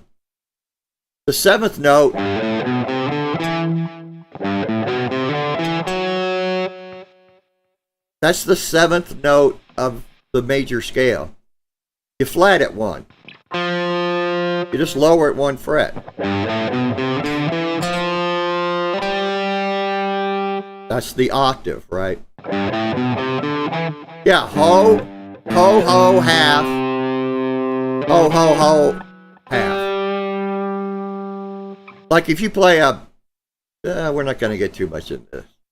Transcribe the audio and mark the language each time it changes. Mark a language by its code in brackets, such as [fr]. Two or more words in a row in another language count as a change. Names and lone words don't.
[en] The 7th note that's the 7th note of the major scale. You flat it 1. You just lower it 1 fret. That's the octave, right? Yeah, ho, ho, ho, half. Ho, ho, ho, half. Like if you play we're not going to get too much into this.